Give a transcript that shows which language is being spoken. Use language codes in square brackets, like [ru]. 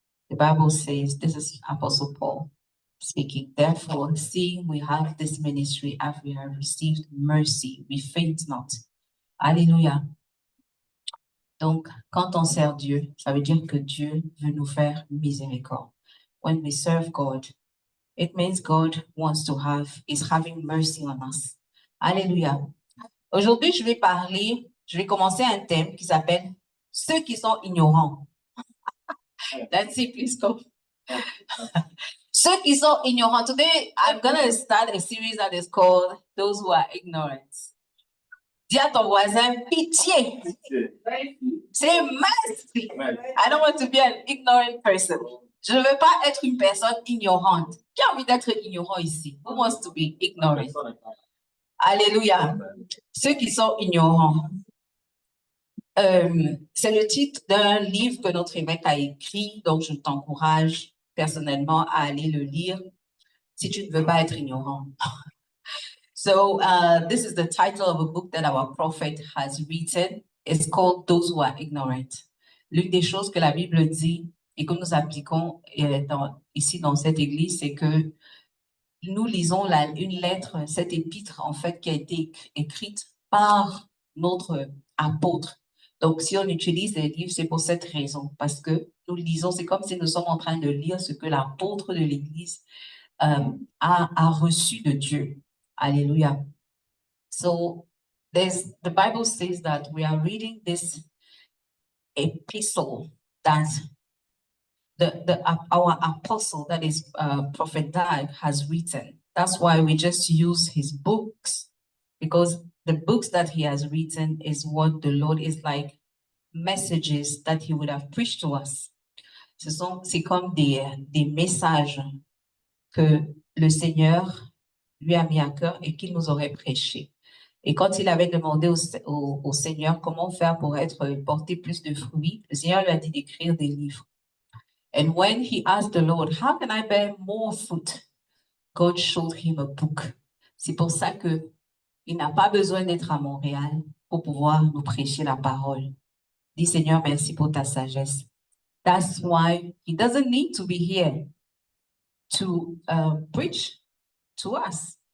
[en] The Bible says, this is Apostle Paul speaking. Therefore, seeing we have this ministry, as we have received mercy, we faint not. [fr] Alléluia. Donc, quand on sert Dieu, ça veut dire que Dieu veut nous faire miséricorde. [en] When we serve God, it means God wants to is having mercy on us. [fr] Alléluia. Aujourd'hui, je vais commencer un thème qui s'appelle ceux qui sont ignorants. [en] That's it, please go. [fr] Ceux qui sont ignorants. [en] Today, I'm going to start a series that is called Those Who Are Ignorant. [fr] Dis à ton voisin, pitié. C'est mercy. [en] I don't want to be an ignorant person. [fr] Je ne veux pas être une personne ignorante. Qui a envie d'être ignorant ici? [en] Who wants to be ignorant? [fr] Alléluia. Ceux qui sont ignorants. C'est le titre d'un livre que notre évêque a écrit, donc je t'encourage personnellement à aller le lire si tu ne veux pas être ignorant. [en] So this is the title of a book that our prophet has written. It's called Those Who Are Ignorant. [fr] L'une des choses que la Bible dit et que nous appliquons ici dans cette église, c'est que nous lisons une lettre, cette épître en fait qui a été écrite par notre apôtre. Donc si on utilise les livres, c'est pour cette raison, parce que nous lisons, c'est comme si nous sommes en train de lire ce que l'apôtre de l'église a reçu de Dieu. Alléluia. [en] So the Bible says that we are reading this epistle that our apostle, that is Prophet Dag, has written. That's why we just use his books, because the books that he has written is what the Lord is like messages that he would have preached to us. [fr] C'est comme des messages que le Seigneur lui a mis à cœur et qu'il nous aurait prêché. Et quand il avait demandé au Seigneur comment faire pour porter plus de fruits, le Seigneur lui a dit d'écrire des livres. [en] And when he asked the Lord, how can I bear more fruit? God showed him a book. [fr] C'est pour ça que il n'a pas besoin d'être à Montréal pour pouvoir nous prêcher la parole. Dis Seigneur, merci pour ta sagesse. [en] That's why he doesn't need to be here to preach to us.